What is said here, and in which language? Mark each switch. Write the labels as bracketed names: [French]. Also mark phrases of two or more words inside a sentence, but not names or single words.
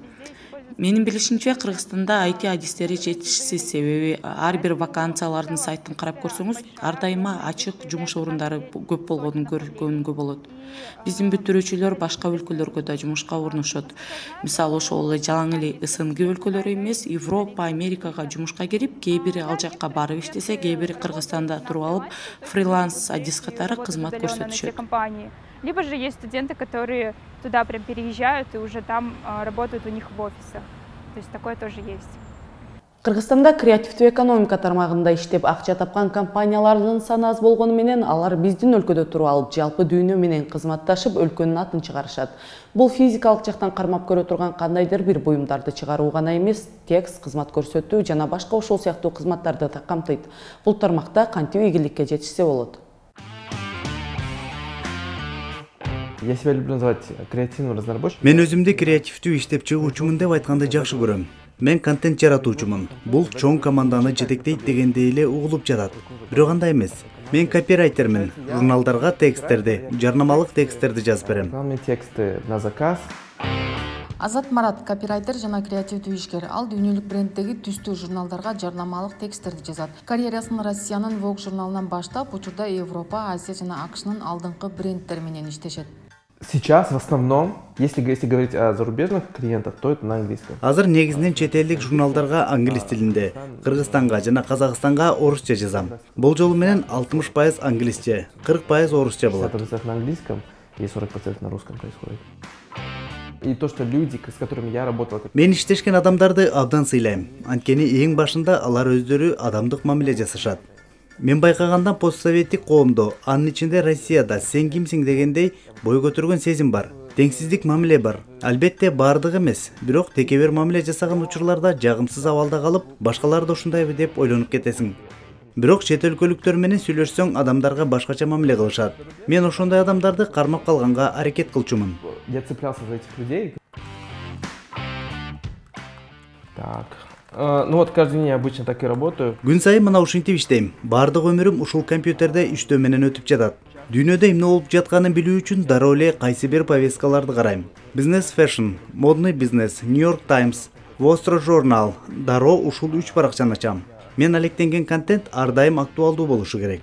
[Kyrgyz] Менин билишимче, Кыргызстанда IT адистери жетишсиз, себеби ар бир вакансиялардын сайтын карап көрсөңүз, ар дайыма ачык жумуш орундары көп болгонун көргөнгө болот. Биздин бүтүрүүчүлөр башка өлкөлөргө да жумушка орношот. Мисалы, ошол эле жалаң эле СНГ өлкөлөрү эмес, Европа, Америкага жумушка кирип, кээ бири ал жакка барып иштесе, кээ бири Кыргызстанда туруп алып, фриланс адис катары кызмат көрсөтүшөт. [Russian] Либо же есть студенты, которые туда прям переезжают и уже там работают у них в офисах. То есть такое тоже есть. [Kyrgyz] Кыргызстанда креативдүү экономика тармагында иштеп акча тапкан компаниялардын саны аз болгону менен алар биздин өлкөдө туруп алып, жалпы дүйнө менен кызматташып, өлкөнүн атын чыгарышат. Бул физикалык жактан кармап көрө турган кандайдыр бир буюмдарды чыгаруу гана эмес, текст, кызмат көрсөтүү жана башка ошол сыяктуу кызматтарды да камтыйт. Бул тармакта кантип ийгиликке жетишсе болот? [Russian] Я себя люблю называть креативным разнорабочим. [Kyrgyz] Мен өзүмдү креативдүү иштеп чыгуучумун деп айтканды жакшы көрөм. Мен контент жаратуучумун. Бул чоң команданы жетектейт дегендей эле угулуп жатат. Бирок андай эмес. Мен копирайтермин. Журналдарга тексттерди, жарнамалык тексттерди жазып берем. [Russian] Мен тексты на заказ. [Kyrgyz] Азат Марат, копирайтер жана креативдүү ишкер. Ал дүйнөлүк бренддеги түстүү журналдарга жарнамалык тексттерди жазат. Карьерасын Россиянын Vogue журналынан баштап, учурда Европа, Азия жана АКШнын алдыңкы брендтери менен иштешет. [Russian] Сейчас в основном, если говорить о зарубежных клиентах, то это на английском. [Kyrgyz] Азыр негизинен чет элдик журналдарга англис тилинде, Кыргызстанга жана Казакстанга орусча жазам. Бул жолу менен 60% англисче, 40% орусча болот. [Russian] 60% на английском и 40% на русском происходит. И то, что люди, с которыми я работал... [Kyrgyz] Мен иштешкен адамдарды абдан сыйлайм. Анткени эң башында алар өздөрү адамдык мамиле жасашат. Мен байкагандан постсоветтик коомдо, анын ичинде Россияда сен кимсиң дегендей бой көтөргөн сезим бар. Теңсиздик мамиле бар. Албетте бардыгы эмес, бирок текебер мамиле жасаган учурларда жагымсыз абалда калып, башкалар да ушундайбы деп ойлонуп кетесиң. Бирок чет өлкөлүктөр менен сүйлөшсөң, адамдарга башкача мамиле кылышат. Мен ошондой адамдарды кармап калганга аракет кылчумун. [Russian] Я цеплялся за этих людей. Так. Ну вот каждый день я обычно так и работаю. [Kyrgyz] Күн сайын мына ушинтип иштейм. Бардык өмүрүм ушул компьютерде иштөө менен өтүп жатат. Дүйнөдө эмне болуп жатканын билүү үчүн дароо эле кайсы бир повесткаларды карайм. Business Fashion, Модный бизнес, New York Times, Wall Street Journal, дароо ушул 3 баракчаны ачам. Мен алектенген контент ар дайым актуалдуу болушу керек.